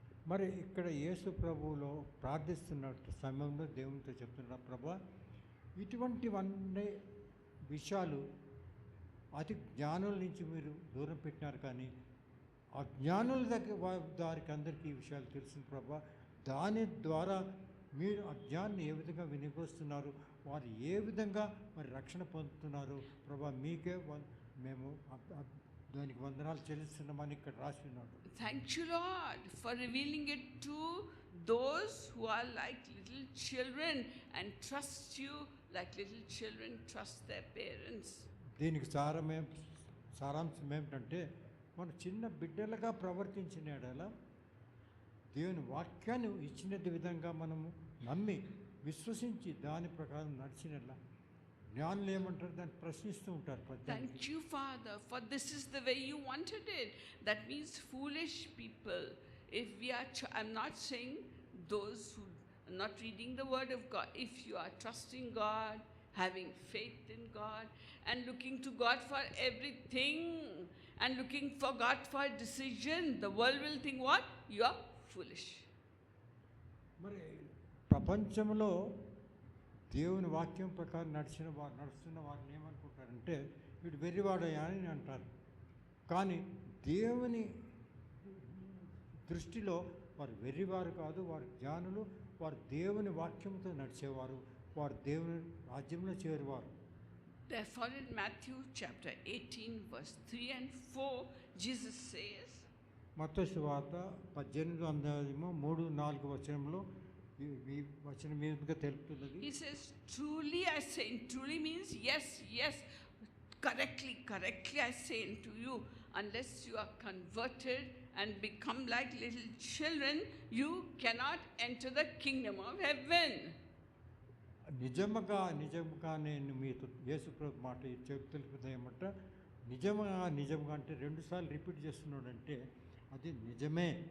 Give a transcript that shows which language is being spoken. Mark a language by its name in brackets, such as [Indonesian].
[Telugu] మరి ఇక్కడ యేసు ప్రభువులో ప్రార్థిస్తున్న సమయంలో దేవునితో చెప్తున్నా, ప్రభా ఇటువంటివన్నీ విషయాలు అతి జ్ఞానుల నుంచి మీరు దూరం పెట్టినారు, కానీ అజ్ఞానుల దారికి అందరికీ ఈ విషయాలు తెలిసిన ప్రభా, దాని ద్వారా మీరు అజ్ఞాన్ని ఏ విధంగా వినియోగిస్తున్నారు, వారు ఏ విధంగా మరి రక్షణ పొందుతున్నారు ప్రభా, మీకే మేము దానికి వందనాలు చెల్లిస్తున్నామని ఇక్కడ రాసి ఉన్నాడు. [English] Thank you, Lord, for revealing it to those who are like little children and trust you like little children trust their parents. [Telugu] దీనికి సారాంశం ఏమిటంటే, మన చిన్న బిడ్డలుగా ప్రవర్తించిన ఎడల దేవుని వాక్యాన్ని ఇచ్చిన విధంగా మనము నమ్మి విశ్వసించి దాని ప్రకారం నడిచినట్లా జ్ఞానులు ఏమంటారు, దాన్ని ప్రశ్నిస్తూ ఉంటారు. [English] Thank you, Father, for this is the way you wanted it. That means foolish people. If we are, I'm not saying those who are not reading the word of God. If you are trusting God, having faith in God, and looking to God for everything, and looking for God for a decision, the world will think what? You are foolish. [Telugu] మరి ప్రపంచంలో దేవుని వాక్యం ప్రకారం నడుస్తున్న వారిని ఏమనుకుంటారంటే, వీడు వెర్రివాడయా అని అంటారు. కానీ దేవుని దృష్టిలో వారు వెర్రివారు కాదు, వారు జ్ఞానులు, వారు దేవుని వాక్యంతో నడిచేవారు, వారు దేవుని రాజ్యంలో చేరువారు. [English] Therefore in Matthew chapter 18 verse 3 and 4 Jesus says, [Telugu] మత్తయి సువార్త 18:3-4 వచనంలో ఈ వచనం మీదుగా తెలుపుతున్నది. [English] He says, truly I say, truly means yes, correctly I say unto you, unless you are converted and become like little children, you cannot enter the kingdom of heaven. [Telugu] నిజంగా నేను మీతో యేసుప్రభు మాట తెలుపుతుంది ఏమంటే, నిజంగా అంటే 2 సార్లు రిపీట్ చేస్తున్నాడంటే అది నిజమే.